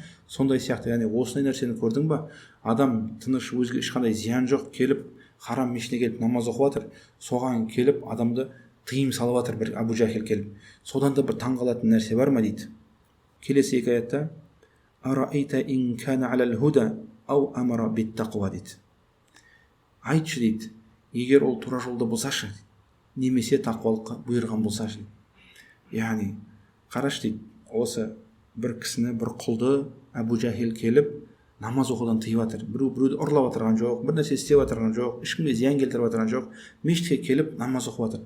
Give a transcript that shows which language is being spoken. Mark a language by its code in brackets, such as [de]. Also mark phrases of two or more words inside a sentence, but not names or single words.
[kk] Сондай сияқты, яғни осындай нәрсені көрдің ба? Адам тыныш, өзге ешқандай зиян жоқ, келіп харам мешітіне келіп намаз оқып жатыр, соған келіп адамды тыйым салып жатыр бір Абу Жахил келіп. Содан да бір таңғалатын нәрсе бар ма дейді. Келесі екі аятта [ar] أرأيت إن كان على الهدى أو أمر بالتقوى дейді. [kk] Айтшы дейді, егер ол тура жолда болсашы, немесе тақуалыққа бұйырған болсашы. Яғни қараш дейді, осы бір кісіні, бір құлды Абу Жахил келіп намаз оқудан тыйып жатыр. Біреуді ұрлап жатырған жоқ, бір нәрсе істеп жатырған жоқ, ешкімге зиян келтіріп жатырған жоқ, мешітке келіп намаз оқып жатыр.